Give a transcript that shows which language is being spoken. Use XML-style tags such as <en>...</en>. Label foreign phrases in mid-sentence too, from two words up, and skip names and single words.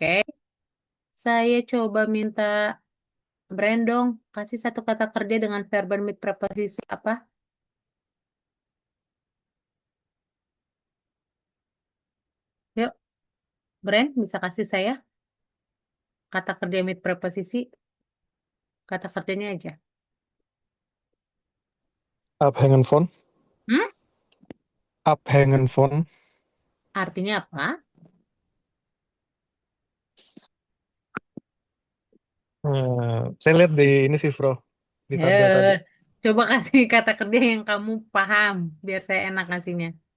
<id>Saya coba minta Brandon kasih satu kata kerja dengan</id> <en>verb with</en> <id>preposisi apa? Yuk, Brand bisa kasih saya kata kerja with preposisi, kata kerjanya aja.</id> <de>Abhängen von. Hmm? Abhängen von.</de> <id>Artinya apa? Saya lihat di ini sih, Bro. Di tabel tadi. Coba kasih kata kerja yang kamu paham, biar saya enak ngasihnya.</id>